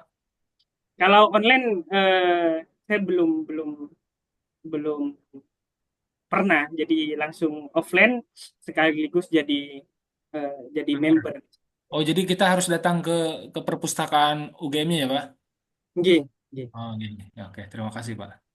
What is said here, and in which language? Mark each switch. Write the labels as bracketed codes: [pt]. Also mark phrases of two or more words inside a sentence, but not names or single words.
[id] kalau online saya belum belum belum pernah jadi langsung offline sekaligus jadi member. Oh jadi kita harus datang ke perpustakaan UGM-nya ya Pak? [jv] Nggih, nggih. [id] Oh gini. Ya, oke. Terima kasih Pak.